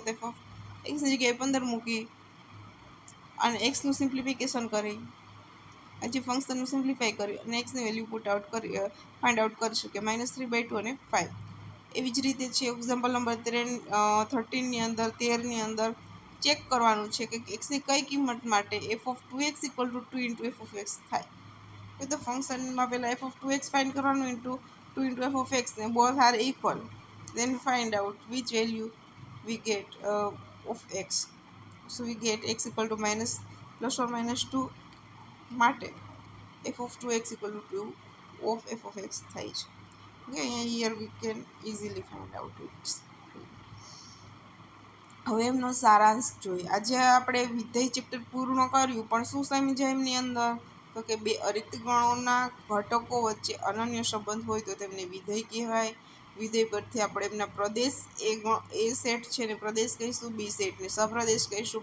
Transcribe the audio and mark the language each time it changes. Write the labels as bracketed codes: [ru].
[gu] તો f of એક્સની જગ્યાએ 15 મૂકી અને એક્સનું સિમ્પ્લિફિકેશન કરી, હજી ફંક્શનનું સિમ્પ્લિફાય કરી અને એક્સની વેલ્યુ પુટ આઉટ કરી ફાઇન્ડ આઉટ કરીશું કે -3/2 અને 5. એવી જ રીતે છે એક્ઝામ્પલ નંબર 13 ની અંદર 13 ની અંદર ચેક કરવાનું છે કે એક્સની કઈ કિંમત માટે f of 2x = 2 × f of x થાય. તો ફંક્શનમાં પહેલાં f of 2x ફાઇન્ડ કરવાનું ઇન્ટુ 2 × f of x, ને both are equal, [en] then find out which value we get of x. So we get x = -±2 [gu] માટે [en] f of 2x = 2 of f of x [gu] થાય છે. [en] Okay, here we can easily find out it. [gu] હવે એમનો સારાંશ જોઈએ. આજે આપણે વિધેય ચેપ્ટર પૂર્ણ કર્યું, પણ શું સમજ્યા એમની અંદર તો કે બે અરિક્ત ગણોના ઘટકો વચ્ચે અનન્ય સંબંધ હોય તો તેમને વિધેય કહેવાય. વિધેય પરથી આપણે એમના પ્રદેશ એ સેટ છે ને પ્રદેશ કહીશું, બી સેટને સપ્રદેશ કહીશું.